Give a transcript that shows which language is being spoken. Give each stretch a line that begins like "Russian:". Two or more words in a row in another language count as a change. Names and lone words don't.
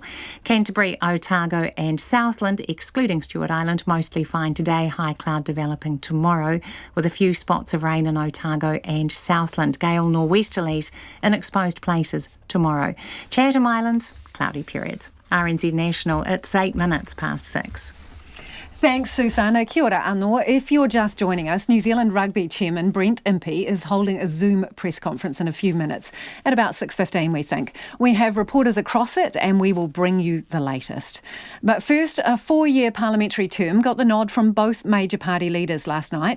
English: Canterbury, Otago and Southland, excluding Stewart Island, mostly fine today, high cloud developing tomorrow, with a few spots of rain in Otago and Southland. Gale nor'westerlies in exposed places tomorrow. Chatham Islands, cloudy periods. RNZ National, it's 8 minutes past 6. Thanks, Susanna.
Māori: Kia ora anō.
English: If you're just joining us, New Zealand Rugby Chairman Brent Impey is holding a Zoom press conference in a few minutes, at about 6:15 we think. We have reporters across it and we will bring you the latest. But first, a 4-year parliamentary term got the nod from both major party leaders last night.